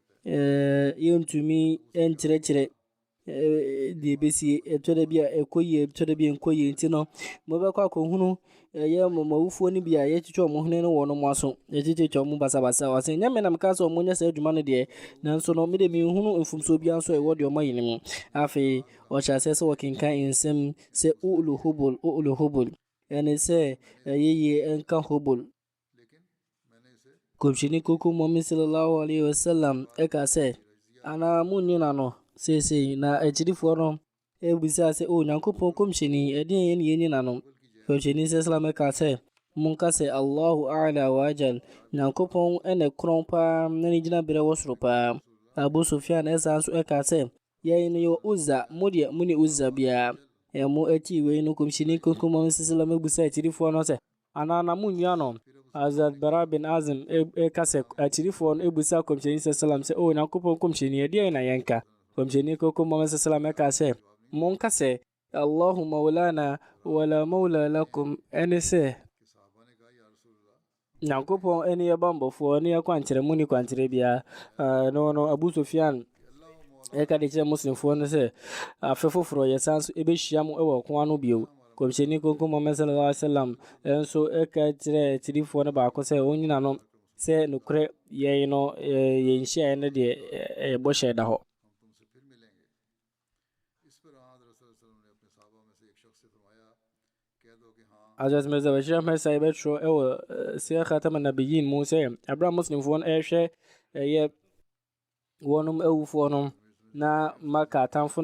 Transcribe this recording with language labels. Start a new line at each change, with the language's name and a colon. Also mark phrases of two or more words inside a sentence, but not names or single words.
Akan: yɛntumi ɛnkyerɛkyerɛ deɛ bɛsie ɛtɔ da bi a ɛkɔ yie ɛtɔ da bi a ɛnkɔ yie nti no mobɛkɔ akɔhunu ɛyɛ mawufoɔ no bi a yɛtwitwa ɔmo hene no wɔ no mo aso yɛtwitwa ɔmo basabasa wɔsɛ nyame nam ka sɛ ɔmo nyɛ saa adwuma no deɛ nanso no mede menhunu mfomsoɔ biara nso ɛwɔ deɛ ɔma yi no mu afei ɔhyɛ aseɛ sɛ wɔkenkan nsɛm sɛ
Arabic: اعل هبل
Akan: ɛne sɛ ɛyɛyie ɛnka hubul kɔmhyɛni kronkron Muhammad
Arabic: صلى الله عليه وسلم
Akan: ɛka sɛ anaa monyina no seesei na akyirifoɔ no ɛbusaa sɛ Nyankopɔn kɔmhyɛni ɛdeɛ yɛ ne yɛnyina no kɔmhyɛni sallam ɛka sɛ monka sɛ
Arabic: الله أعلى وأجل
Akan: Nyankopɔn ɛne korɔn paa na ne gyina berɛ wɔ soro paa Abu Sufyan ɛsa nso ɛka sɛ yɛn no yɛ Uzza modeɛ mo ne Uzza biara ɛmo akyi wei no kɔmhyɛni kronkron Muhammad sallam ɛbusaa akyirifoɔ no sɛ anaa na monnua no Hazrat Bara bin Azim ɛka sɛ akyirifoɔ no ɛbusaa kɔmhyɛni sallam sɛ Nyankopɔn kɔmhyɛni ɛdeɛ na yɛnka kɔmhyɛni kronkron Muhammad sallam ɛka sɛ monka sɛ
Arabic: الله مولانا ولا مولى لكم
Akan: ɛne sɛ Nyankopɔn ani yɛ bambɔfoɔ ne yɛ kwankyerɛ mu ni kwankyerɛ biara no Abu Sufyan ɛka de kyerɛ muslimfoɔ no sɛ afe foforɔ yɛsan so ɛbɛhyia mu ɛwɔ ɔko ano bio. Kɔmhyɛni Kronkron Muhammad
Arabic: صلى الله عليه وسلم
Akan: nso ɛka kyerɛ tirifoɔ no baako sɛ ɔnyina no sɛ nokorɛ yɛn no yɛnhyia no deɛ ɛyɛ bɔhyɛ da hɔ. Hazrat Mirza Bashir Ahmed Sahib bɛtwerɛ ɛwɔ Siyar Khatam an-Nabiyyin mu sɛ abra muslimfoɔ no ɛhwɛ ɛyɛ wɔnom awufoɔ no na maka atamfo